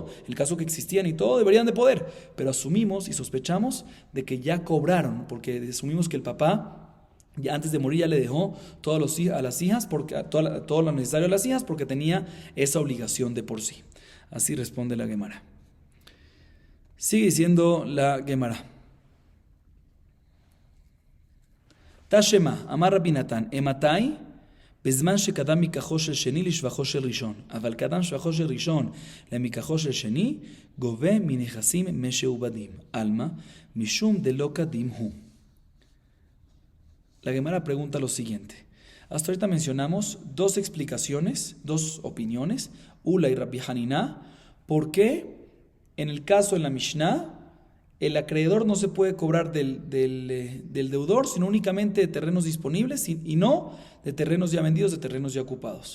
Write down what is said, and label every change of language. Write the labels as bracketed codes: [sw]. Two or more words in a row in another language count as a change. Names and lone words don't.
[es] El caso que existían y todo, deberían de poder. Pero asumimos y sospechamos de que ya cobraron, porque asumimos que el papá ya antes de morir ya le dejó a las hijas, porque todo lo necesario a las hijas, porque tenía esa obligación de por sí. Así responde la Gemara. Sigue diciendo la Gemara. [he] תא שמע, אמר רבי נתן, אימתי, בזמן שקדם מכחו של שני לשבחו של ראשון, אבל קדם שבחו של ראשון למכחו של שני, גובה מנכסים משעובדים. [arc] עלמא, משום דלא קדים הוא. [es] La Gemara pregunta lo siguiente. Hasta ahorita mencionamos dos explicaciones, dos opiniones, Ula y Rabbi Hanina, por qué en el caso de la Mishnah el acreedor no se puede cobrar del deudor, sino únicamente de terrenos disponibles y no de terrenos ya vendidos, de terrenos ya ocupados.